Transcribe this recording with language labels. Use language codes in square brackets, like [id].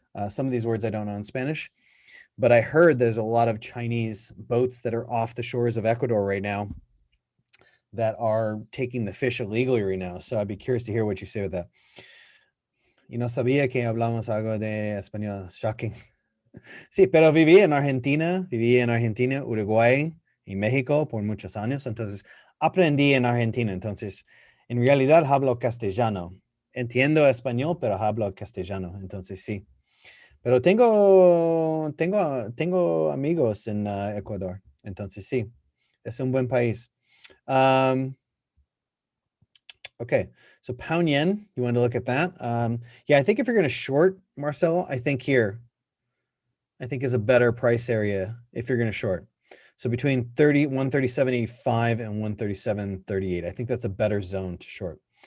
[en] Some of these words I don't know in Spanish, but I heard there's a lot of Chinese boats that are off the shores of Ecuador right now that are taking the fish illegally right now. So I'd be curious to hear what you say with that. [es] Y no sabía que hablamos algo de español. Shocking. Sí, pero viví en Argentina, Uruguay y México por muchos años. Entonces aprendí en Argentina. Entonces, en realidad hablo castellano. Entiendo español, pero hablo castellano. Entonces, sí. Pero tengo amigos en Ecuador. Entonces, sí. Es un buen país. [en] Okay, so pound yen, you want to look at that? Yeah, I think if you're going to short, Marcelo, I think here, I think is a better price area if you're going to short. So between 137.85 and 137.38, I think that's a better zone to short.